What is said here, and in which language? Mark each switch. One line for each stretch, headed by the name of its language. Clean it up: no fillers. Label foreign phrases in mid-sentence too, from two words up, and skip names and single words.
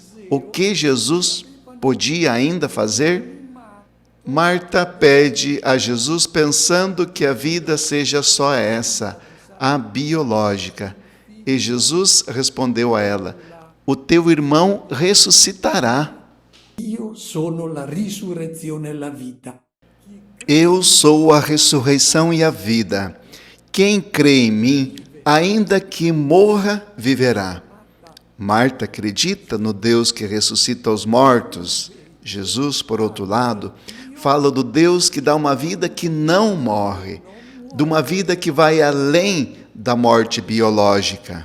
Portuguese: O que Jesus podia ainda fazer? Marta pede a Jesus pensando que a vida seja só essa, a biológica. E Jesus respondeu a ela: O teu irmão ressuscitará.
Italian: Io sono la risurrezione e la vita.
Portuguese: Eu sou a ressurreição e a vida. Quem crê em mim, ainda que morra, viverá. Marta acredita no Deus que ressuscita os mortos. Jesus, por outro lado, fala do Deus que dá uma vida que não morre, de uma vida que vai além da morte biológica.